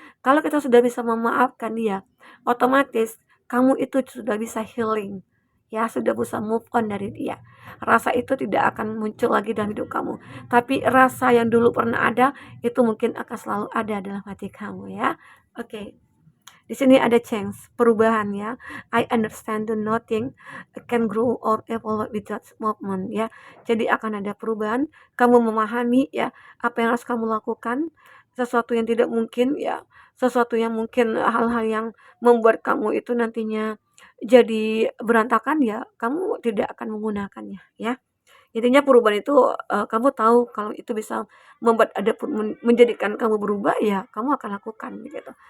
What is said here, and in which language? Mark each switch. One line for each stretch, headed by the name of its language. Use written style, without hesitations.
Indonesian: Kalau kita sudah bisa memaafkan dia, otomatis kamu itu sudah bisa healing. Ya, sudah bisa move on dari dia. Rasa itu tidak akan muncul lagi dalam hidup kamu. Tapi rasa yang dulu pernah ada, itu mungkin akan selalu ada dalam hati kamu ya. Oke. Di sini ada change, perubahan ya.
English: I understand that nothing can grow or evolve without movement ya.
Indonesian: Jadi akan ada perubahan, kamu memahami ya apa yang harus kamu lakukan, sesuatu yang tidak mungkin ya, sesuatu yang mungkin hal-hal yang membuat kamu itu nantinya jadi berantakan ya, kamu tidak akan menggunakannya ya. Intinya perubahan itu, kamu tahu kalau itu bisa membuat menjadikan kamu berubah, ya kamu akan lakukan gitu.